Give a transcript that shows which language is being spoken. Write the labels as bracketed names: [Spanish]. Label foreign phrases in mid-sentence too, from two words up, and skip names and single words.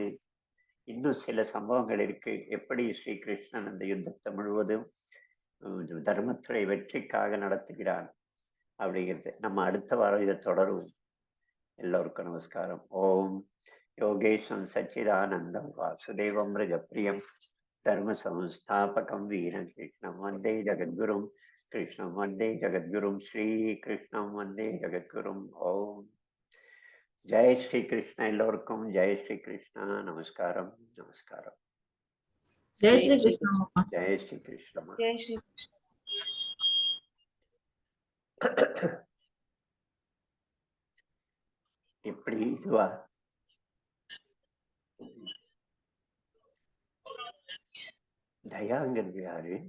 [Tamil] இன்னும் சில சம்பவங்கள் இருக்கு, எப்படி ஸ்ரீகிருஷ்ணன் அந்த யுத்தத்தை முழுவதும் தர்மத்துறை வெற்றிக்காக நடத்துகிறான் அப்படிங்கிறது. நம்ம அடுத்த வாரம் இதை தொடருவோம். எல்லோருக்கும் நமஸ்காரம். [Sanskrit] ओम् योगेशं सच्चिदानन्दं वासुदेवं मृगप्रियम् धर्म संस्थापकं वीरं कृष्णं वन्दे जगद्गुरुं कृष्णं वन्दे जगद्गुरुं श्रीकृष्णं वन्दे जगद्गुरुं. [Hindi] ओम जय श्री कृष्ण. एल्लोरुक्कुम जय श्री कृष्ण. [Tamil] நமஸ்காரம் நமஸ்காரம். [Hindi] जय श्री कृष्ण. जय श्री कृष्ण. जय श्री कृष्ण. [Tamil] இப்படி இதுவா தயாங்கிறது யாரு?